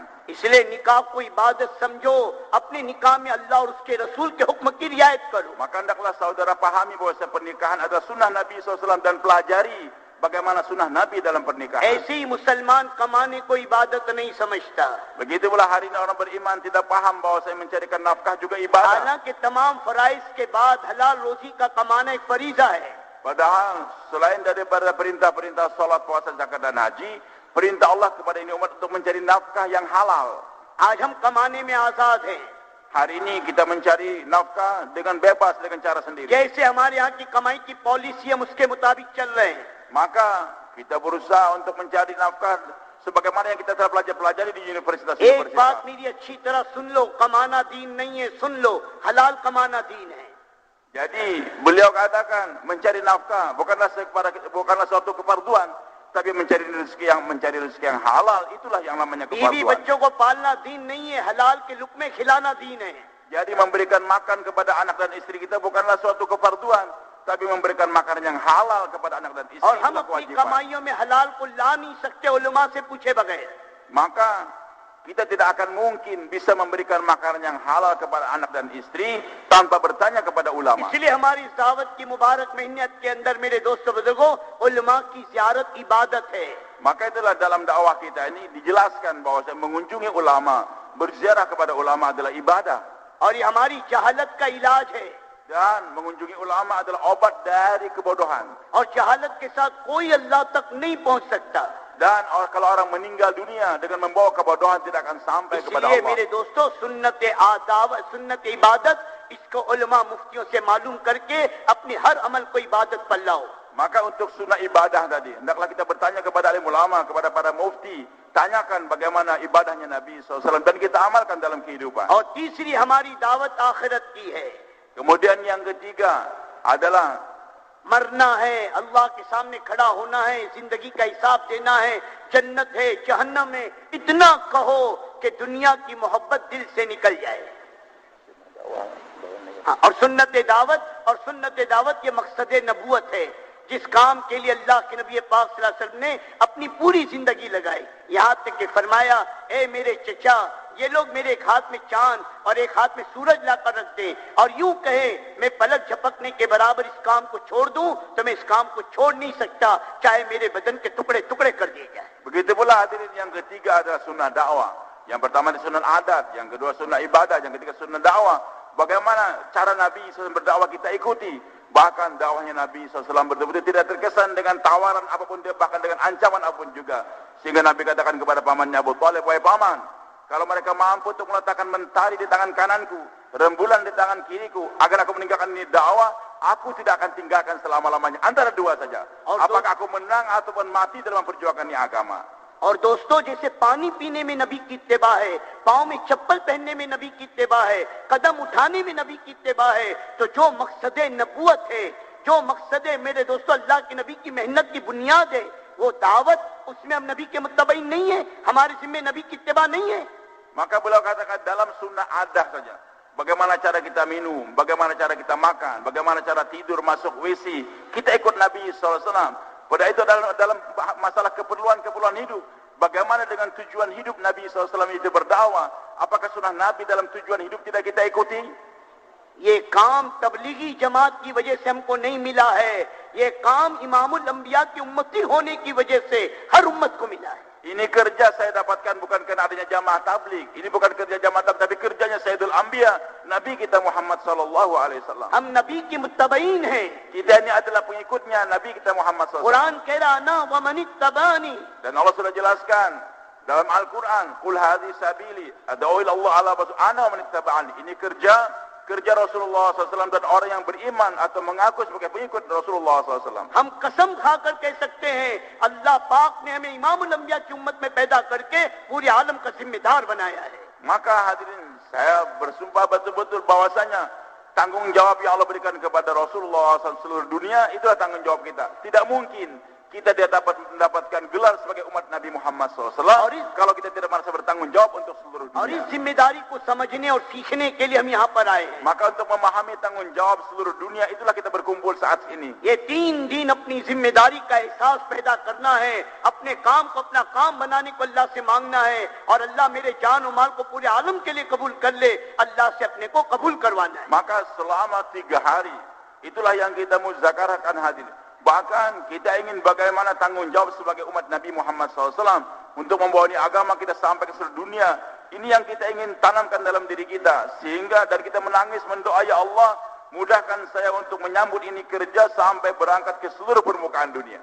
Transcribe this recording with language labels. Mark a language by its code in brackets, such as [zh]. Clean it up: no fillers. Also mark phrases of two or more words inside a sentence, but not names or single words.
[ur] اس لیے نکاح کو عبادت سمجھو، اپنے نکاح میں اللہ اور اس کے رسول کے حکم کی رعایت کرو. [id] Maka hendaklah saudara pahami bahwa pernikahan adalah sunnah Nabi SAW dan pelajari bagaimana sunnah Nabi dalam pernikahan. [ur] ایسے ہی مسلمان کمانے کو عبادت نہیں سمجھتا. [id] Begitu pula hari ini orang beriman tidak paham bahwa saya mencarikan nafkah juga ibadah. [ur] حالانکہ تمام فرائض کے بعد حلال روزی کا کمانا ایک فریضہ ہے. [id] Padahal selain daripada perintah-perintah salat, puasa, zakat dan haji, perintah Allah kepada ini umat untuk mencari nafkah yang halal. [ur] آج ہم کمانے میں آزاد ہیں. [id] Hari ini kita mencari nafkah dengan bebas dengan cara sendiri. [ur] جیسے ہمارے یہاں کی کمائی کی پالیسی ہم اس کے مطابق چل رہے ہیں. [id] Maka kita berusaha untuk mencari nafkah sebagaimana yang kita telah pelajari di [ur] एक [id] universitas-universitas. [ur] بات میری اچھی طرح سن لو، کمانا دین نہیں ہے، سن لو، حلال کمانا دین ہے. [id] Jadi beliau katakan mencari nafkah bukanlah suatu kefarduan, tapi mencari rezeki yang halal itulah yang namanya [ur] बीवी [id] kefarduan. [ur] بچوں کو پالنا دین نہیں ہے، حلال کے لقمے کھلانا دین ہے. [id] Jadi memberikan makan kepada anak dan istri kita bukanlah suatu kefarduan, tapi memberikan makanan yang halal kepada anak dan istri [ur] اور ہم [id] itulah [ur] अपनी [id] kewajiban. [ur] کمائیوں میں حلال کو لا نہیں سکتے علما سے پوچھے بغیر. [id] Maka kita tidak akan mungkin bisa memberikan makanan yang halal kepada anak dan istri tanpa bertanya kepada ulama. [ur] اس لیے ہماری اس دعوت کی مبارک محنت کے اندر میرے دوستو بزرگو، علما کی زیارت عبادت ہے. [id] Maka itulah dalam dakwah kita ini dijelaskan bahwa mengunjungi ulama, berziarah kepada ulama adalah ibadah. [ur] اور یہ ہماری جہالت کا علاج ہے. [id] Dan mengunjungi ulama adalah obat dari kebodohan. [ur] اور جہالت کے ساتھ کوئی اللہ تک نہیں پہنچ سکتا. [id] Dan kalau orang meninggal dunia dengan membawa kebodohan tidak akan sampai kepada [ur] इसलिए [id] Allah. [ur] میرے دوستو سنت آداب، سنت عبادت، اس کو علما مفتیوں سے معلوم کر کے اپنے ہر عمل کو عبادت پر لاؤ. [id] Maka untuk sunnah ibadah tadi, hendaklah kita bertanya kepada alim ulama, kepada para mufti, tanyakan bagaimana ibadahnya Nabi SAW dan kita amalkan dalam kehidupan. [ur] اور تیسری ہماری دعوت آخرت کی ہے. [id] Kemudian yang ketiga adalah [ur] مرنا ہے، اللہ کے سامنے کھڑا ہونا ہے، زندگی کا حساب دینا ہے، جنت ہے، جہنم ہے، اتنا کہو کہ دنیا کی محبت دل سے نکل جائے. اور سنت دعوت یہ مقصد نبوت ہے، جس کام کے لیے اللہ کے نبی پاک [ar] صلى الله عليه وسلم [ur] نے اپنی پوری زندگی لگائی. یہاں تک کہ فرمایا، اے میرے چچا، یہ لوگ میرے ایک ہاتھ میں چاند اور ایک ہاتھ میں سورج لا کر رکھ دیں اور یوں کہے میں پلک جھپکنے کے برابر اس کام کو چھوڑ دوں، تو میں اس کام کو چھوڑ نہیں سکتا، چاہے میرے بدن کے ٹکڑے ٹکڑے کر دیے جائے. [id] Begitu pula hadirin, yang ketiga adalah sunnah dakwah. Yang pertama di sunnah adat, yang kedua sunnah ibadah, yang ketiga sunnah dakwah. Bagaimana cara Nabi SAW berdakwah kita ikuti. Bahkan dakwahnya Nabi SAW betul-betul tidak terkesan dengan tawaran apapun, bahkan dengan ancaman apapun juga. Sehingga Nabi katakan kepada pamannya Abu Thalib, wahai paman, kalau mereka mampu untuk meletakkan mentari di tangan kananku, rembulan di tangan kiriku, agar aku meninggalkan ini dakwah, aku tidak akan tinggalkan selama-lamanya. Antara dua saja. Apakah aku menang ataupun mati dalam perjuangan ini agama. [ur] اور دوستو، جیسے پانی پینے میں نبی کی اتباع ہے، پاؤں میں چپل پہننے میں نبی کی اتباع ہے، قدم اٹھانے میں نبی کی اتباع ہے، تو جو مقصد نبوت ہے، جو مقصد میرے دوستو اللہ کے نبی کی محنت کی بنیاد ہے، وہ دعوت، اس میں ہم نبی کے متبعین نہیں ہے، ہمارے ذمے نبی کی اتباع نہیں ہے. [id] Maka beliau katakan dalam sunnah adah saja. Bagaimana cara kita minum, bagaimana cara kita makan, bagaimana cara tidur, masuk WC, kita ikut Nabi SAW. Pada itu dalam masalah keperluan hidup, bagaimana dengan tujuan hidup Nabi SAW itu berdakwah, apakah sunnah Nabi dalam tujuan hidup tidak kita ikuti? [ur] یہ کام تبلیغی جماعت کی وجہ سے ہم کو نہیں ملا ہے، یہ کام امام الانبیاء کی امتی ہونے کی وجہ سے ہر امت کو ملا ہے. [id] Ini kerja saya dapatkan bukan karena adanya jamaah tabligh. Ini bukan kerja jamaah tabligh, tapi kerjanya Sayyidul Anbiya, Nabi kita Muhammad [ar] صلى الله عليه وسلم. [ur] ہم نبی کے متبعین ہیں. [id] Kita ini adalah pengikutnya Nabi kita Muhammad [ar] صلى الله عليه وسلم. [ur] قرآن کہہ رہا نا [ar] ومن اتبعني. [id] Dan Allah sudah jelaskan dalam Al-Qur'an, [ar] "قل هذه سبيلي أدعو إلى الله على بصيرة أنا ومن اتبعني." [id] Ini kerja Rasulullah SAW dan orang yang beriman atau mengaku sebagai pengikut Rasulullah SAW. [ur] ہم قسم کھا کر کہہ سکتے ہیں، اللہ پاک نے ہمیں امام الانبیاء کی امت میں پیدا کر کے پورے عالم کا ذمہ دار بنایا ہے. [id] Maka hadirin, saya bersumpah betul-betul bahwasanya tanggung jawab yang Allah berikan kepada Rasulullah SAW seluruh dunia, itulah tanggung jawab kita. Tidak mungkin kita dapat mendapatkan gelar sebagai umat Nabi Muhammad SAW kalau kita tidak merasa bertanggung jawab untuk seluruh [ur] اور اس [id] dunia. [ur] ذمہ داری کو سمجھنے اور سیکھنے کے لیے ہم یہاں پر آئے ہیں. [id] Maka untuk memahami tanggung jawab seluruh dunia, itulah kita berkumpul saat ini. [ur] یہ 3 دن اپنی ذمہ داری کا احساس پیدا کرنا ہے، اپنے کام کو اپنا کام بنانے کو اللہ سے مانگنا ہے، اور اللہ میرے جان اور مال کو پورے عالم کے لیے قبول کر لے، اللہ سے اپنے کو قبول کروانا ہے. [id] Maka selama 3 hari, itulah yang kita muzakarahkan hadirin. Bahkan kita ingin bagaimana tanggung jawab sebagai umat Nabi Muhammad SAW untuk membawa ini agama kita sampai ke seluruh dunia. Ini yang kita ingin tanamkan dalam diri kita, sehingga dari kita menangis mendoa, ya Allah, mudahkan saya untuk menyambut ini kerja sampai berangkat ke seluruh permukaan dunia.